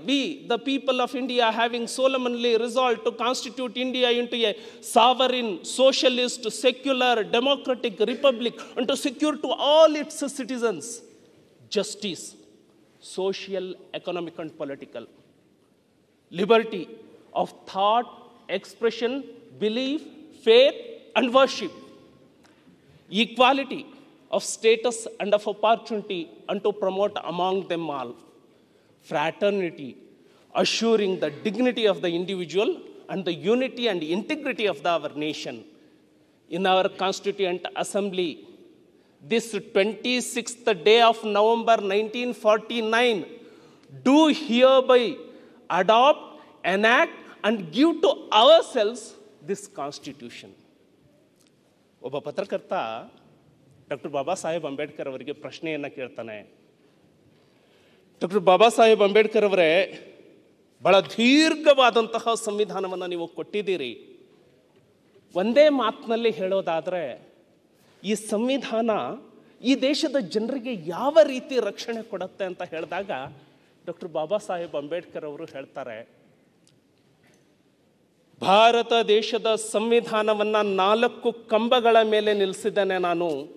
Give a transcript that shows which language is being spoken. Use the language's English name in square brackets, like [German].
[English] We the people of India having solemnly resolve to constitute India into a sovereign socialist secular democratic republic and to secure to all its citizens justice, social, economic and political, liberty of thought, expression, belief, faith and worship, equality of status and of opportunity, and to promote among them all fraternity, assuring the dignity of the individual and the unity and integrity of our nation. In our Constituent Assembly, this 26th day of November 1949, do hereby adopt, enact and give to ourselves this Constitution. [Kannada] ಒಬ್ಬ ಪತ್ರಕರ್ತ doctor Baba Saheb Ambedkar ಅವರಿಗೆ ಪ್ರಶ್ನೆಯನ್ನು ಕೇಳ್ತಾನೆ. Doctor Baba Saheb Ambedkar ಅವರೇ, ಬಹಳ ದೀರ್ಘವಾದಂತಹ ಸಂವಿಧಾನವನ್ನು ನೀವು ಕೊಟ್ಟಿದ್ದೀರಿ. ಒಂದೇ ಮಾತಿನಲ್ಲಿ ಹೇಳೋದಾದರೆ ಈ ಸಂವಿಧಾನ ಈ ದೇಶದ ಜನರಿಗೆ ಯಾವ ರೀತಿ ರಕ್ಷಣೆ ಕೊಡುತ್ತೆ ಅಂತ ಹೇಳಿದಾಗ ಡಾಕ್ಟರ್ ಬಾಬಾ ಸಾಹೇಬ್ ಅಂಬೇಡ್ಕರ್ ಅವರು ಹೇಳ್ತಾರೆ, ಭಾರತ ದೇಶದ ಸಂವಿಧಾನವನ್ನು 4 ಕಂಬಗಳ ಮೇಲೆ ನಿಲ್ಲಿಸಿದ್ದೇನೆ ನಾನು.